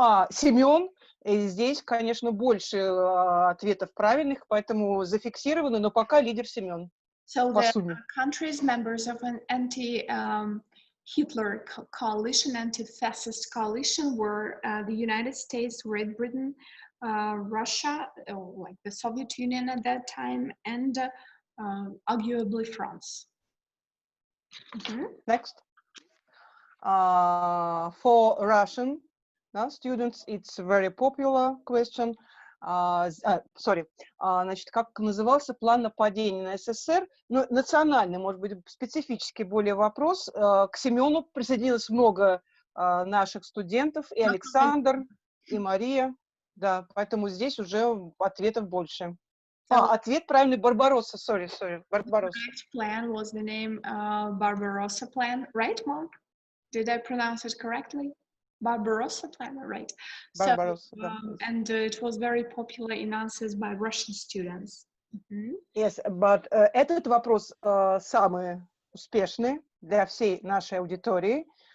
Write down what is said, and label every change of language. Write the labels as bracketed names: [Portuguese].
[Russian] Семен, здесь, конечно, больше ответов правильных, поэтому зафиксировано, но пока лидер Семен. [English] So the countries members of an anti-Hitler coalition, anti-fascist coalition were the United States, Great Britain, Russia, like the Soviet Union at that time, and arguably France. Next. For Russian students, it's a very popular question. [Russian] Значит, как назывался план нападения на СССР? Ну, национальный, может быть, специфический более вопрос. К Семену присоединилось много наших студентов, и Александр, и Мария. Да, поэтому здесь уже ответов больше. Ответ правильный, Барбаросса, sorry, Барбаросса. [English] The correct plan was the name Barbarossa plan, right, Mark? Did I pronounce it correctly? Barbarossa plan, right? Barbarossa, so, and it was very popular in answers by Russian students. Yes, but [Russian] этот вопрос самый успешный для всей нашей аудитории.